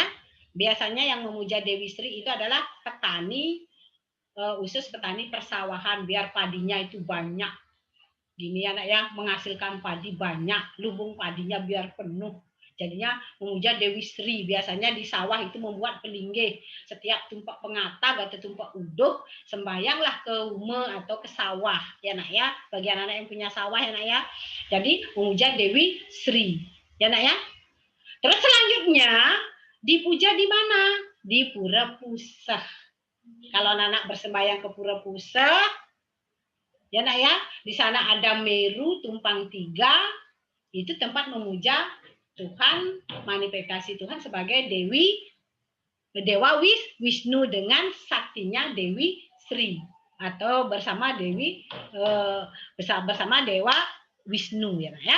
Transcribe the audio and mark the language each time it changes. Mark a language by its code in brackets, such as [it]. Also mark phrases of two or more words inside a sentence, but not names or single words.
[id] Biasanya yang memuja Dewi Sri itu adalah petani, khusus petani persawahan biar padinya itu banyak. Gini ya nak ya, menghasilkan padi banyak, lubung padinya biar penuh. Jadinya memuja Dewi Sri. Biasanya di sawah itu membuat pelinggih. Setiap tumpak pengata atau tumpak uduh, sembayanglah ke rumah atau ke sawah. Ya nak ya, bagi anak-anak yang punya sawah ya nak ya. Jadi memuja Dewi Sri. Ya nak ya. Terus selanjutnya dipuja di mana? Di Pura Puseh. Kalau anak-anak bersembayang ke Pura Puseh, ya nak ya, di sana ada Meru tumpang tiga, itu tempat memuja Tuhan, manifestasi Tuhan sebagai Dewa Wisnu dengan saktinya Dewi Sri atau bersama bersama Dewa Wisnu ya, ya.